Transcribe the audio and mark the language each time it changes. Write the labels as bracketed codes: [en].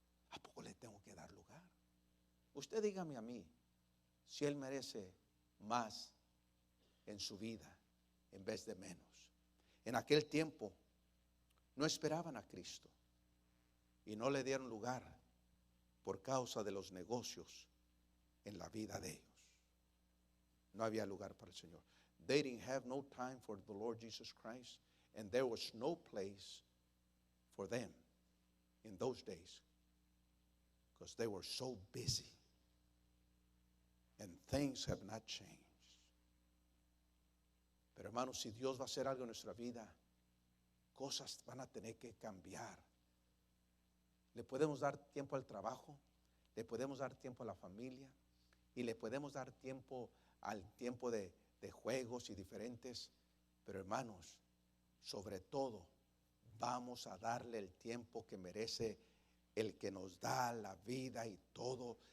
[es] ¿A poco le tengo que dar lugar? Usted dígame a mí si Él merece más en su vida en vez de menos. En aquel tiempo no esperaban a Cristo y no le dieron lugar por causa de los negocios en la vida de ellos. No había lugar para el Señor. [en] They didn't have no time for the Lord Jesus Christ, and there was no place for them in those days because they were so busy, and things have not changed. [es] Pero hermanos, si Dios va a hacer algo en nuestra vida, cosas van a tener que cambiar. Le podemos dar tiempo al trabajo, le podemos dar tiempo a la familia y le podemos dar tiempo al tiempo de juegos y diferentes, pero hermanos, sobre todo vamos a darle el tiempo que merece el que nos da la vida y todo.